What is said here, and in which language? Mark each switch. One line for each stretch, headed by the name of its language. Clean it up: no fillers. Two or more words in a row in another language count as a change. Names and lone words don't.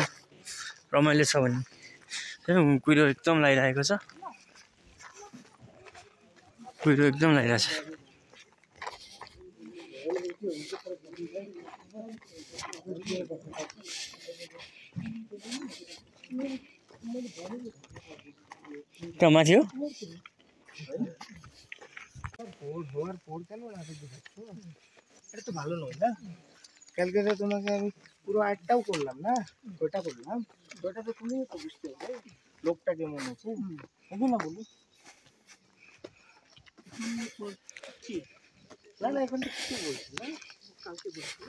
Nepali: रमाइलो छ भने कुहिरो एकदम लागिरहेको छ, कुहिरो एकदम लागिरहेछ। कहाँ माथि हो?
Bangla: এটা তো ভালো নয় না। কালকে তো তোমাকে আমি পুরো আটটাও করলাম না, ওটা করলাম, ওটা তো তুমি তো বুঝতে হবে লোকটা কেমন আছে, তাই না বলি? না না, এখন তো কিছু বলছি না, কালকে বলছিল।